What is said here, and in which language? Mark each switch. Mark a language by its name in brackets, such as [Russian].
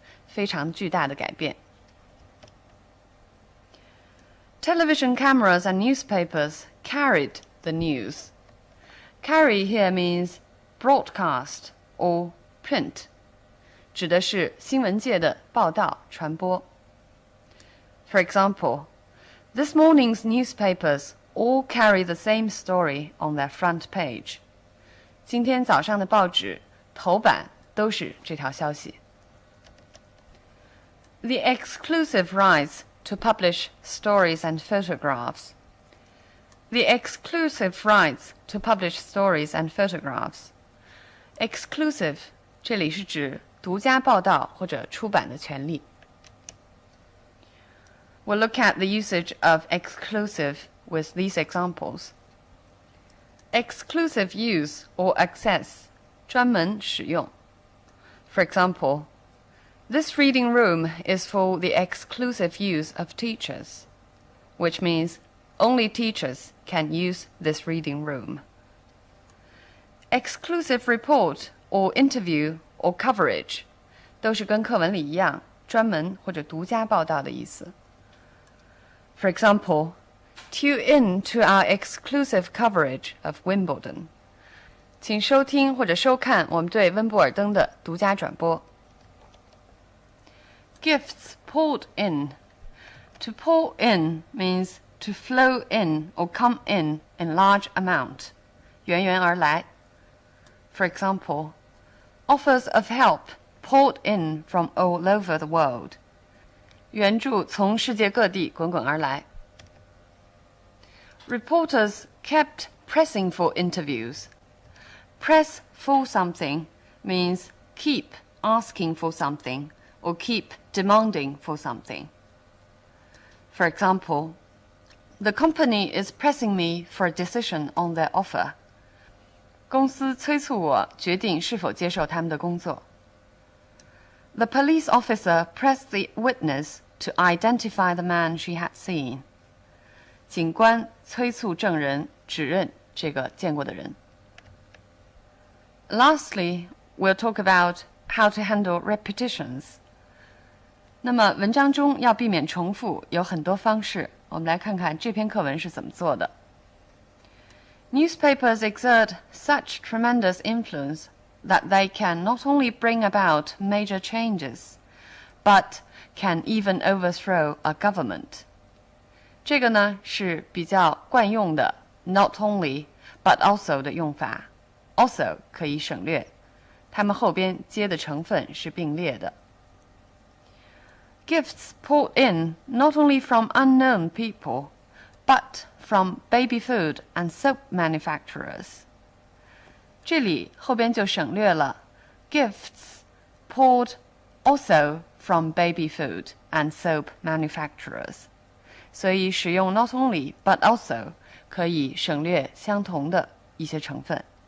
[Chinese] 非常巨大的改变。 [English] Television cameras and newspapers carried the news. Carry here means broadcast or print. [Chinese] 指的是新闻界的报道传播。 [English] For example, this morning's newspapers all carry the same story on their front page. [Chinese] 今天早上的报纸头版都是这条消息。 [English] The exclusive rights to publish stories and photographs. The exclusive rights to publish stories and photographs. [Chinese] Exclusive 这里是指独家报道或者出版的权利。 [English] We'll look at the usage of exclusive with these examples. Exclusive use or access [Chinese] 专门使用。 [English] For example, this reading room is for the exclusive use of teachers, which means only teachers can use this reading room. Exclusive report or interview or coverage [Chinese] 都是跟课文里一样，专门或者独家报道的意思。 [English] For example, tune in to our exclusive coverage of Wimbledon. [Chinese] 请收听或者收看我们对温布尔登的独家转播。 [English] Gifts poured in. To pour in means to flow in or come in large amount. [Chinese] 源源而来。 [English] For example, offers of help poured in from all over the world. [Chinese] 援助从世界各地滚滚而来。 [English] Reporters kept pressing for interviews. Press for something means keep asking for something or keep demanding for something. For example, the company is pressing me for a decision on their offer. [Chinese] 公司催促我决定是否接受他们的工作。 [English] The police officer pressed the witness to identify the man she had seen. [Chinese] 警官催促证人指认这个见过的人。 [English] Lastly, we'll talk about how to handle repetitions. [Chinese] 那么文章中要避免重复有很多方式，我们来看看这篇课文是怎么做的。 [English] Newspapers exert such tremendous influence that they can not only bring about major changes, but can even overthrow a government. [Chinese] 这个呢是比较惯用的 not only but also 的用法 also 可以省略，它们后边接的成分是并列的。 [English] Gifts poured in not only from unknown people, but from baby food and soap manufacturers. [Chinese] 这里后边就省略了 [English] gifts poured also from baby food and soap manufacturers. [Chinese] 所以使用 not only but also 可以省略相同的一些成分。